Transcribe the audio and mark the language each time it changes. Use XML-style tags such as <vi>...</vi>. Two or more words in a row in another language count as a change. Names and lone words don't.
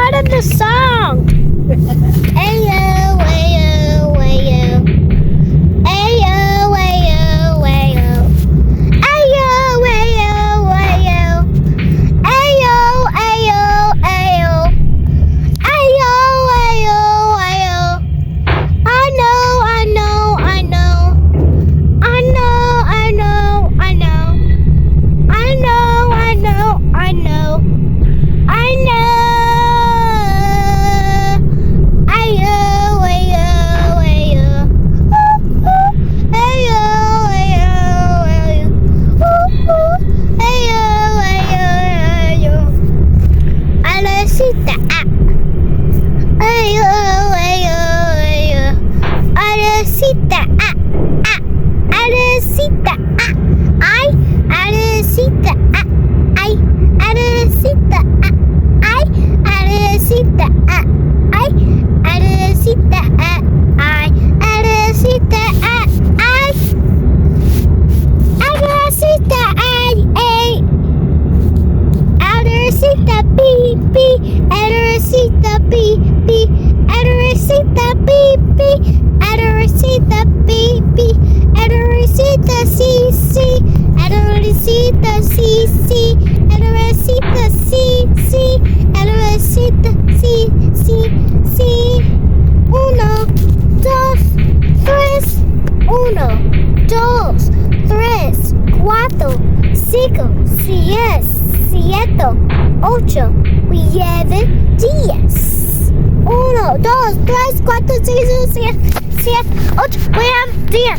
<en>sing a song. Ayo, ayo, ayo. Ayo, ayo, ayo. Ayo, ayo, ayo. Ayo, ayo, ayo. Ayo, ayo, ayo. I know, I know, I know. I know, I know, I know. I know, I know, I know. I know. Ayo, ayo, ayo. Ooh, ooh. Ayo, ayo, ayo. Ooh, ooh. Ayo, ayo, ayo. Alecita, ayo, ayo, ayo. Alecita, Alecita, ay, Alecita, ay, Alecita, ay, Alecita, ay, Alecita, ay, Alecita, ay, Alecita, ay, Alecita, pi, pi, Alecita, pi, pi, Alecita, pi, pi, Alecita, pi, pi, Alecita, si, si, Alecita, si, si, Alecita, si, si, Alecita, si, si, si.</en> <es>Uno, dos, tres. Uno, dos, tres, cuatro, cinco, seis, siete, ocho, nueve, 10. Uno, dos, tres, cuatro, cinco, seis, siete, ocho, nueve, 10.</es>